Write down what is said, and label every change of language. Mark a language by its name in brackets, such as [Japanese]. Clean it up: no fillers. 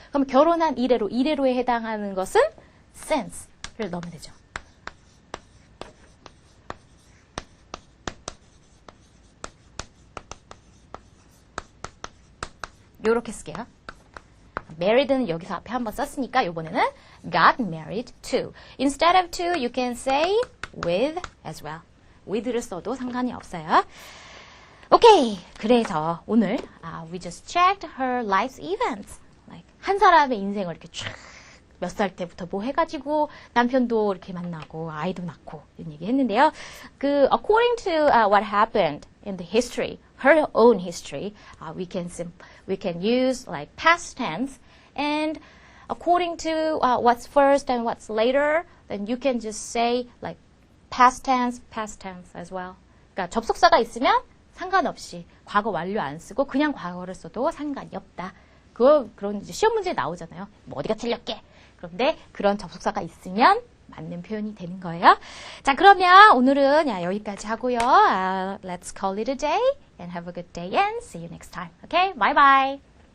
[Korean] 그럼 결혼한 이래로에 해당하는 것은 since를 넣으면 되죠. 요렇게 쓸게요. married는 여기서 앞에 한번 썼으니까 이번에는 [English] got married to. Instead of to, you can say with as well. [Korean] with를 써도 상관이 없어요. 오케이. 그래서 오늘 [English] we just checked her life's events. [Korean] Like, 한 사람의 인생을 이렇게 쫙 몇 살 때부터 뭐 해가지고 남편도 이렇게 만나고 아이도 낳고 이런 얘기 했는데요. [English] according to what happened in the history, her own history, we can use like past tense, and according to what's first and what's later, then you can just say like past tense as well. [Korean] 그러니까 접속사가 있으면 상관없이 과거 완료 안 쓰고 그냥 과거를 써도 상관이 없다. 그런 이제 시험 문제에 나오잖아요. 뭐 어디가 틀렸게. 그런데 그런 접속사가 있으면 맞는 표현이 되는 거예요. 자, 그러면 오늘은 여기까지 하고요. [English] Let's call it a day and have a good day and see you next time. Okay? Bye bye.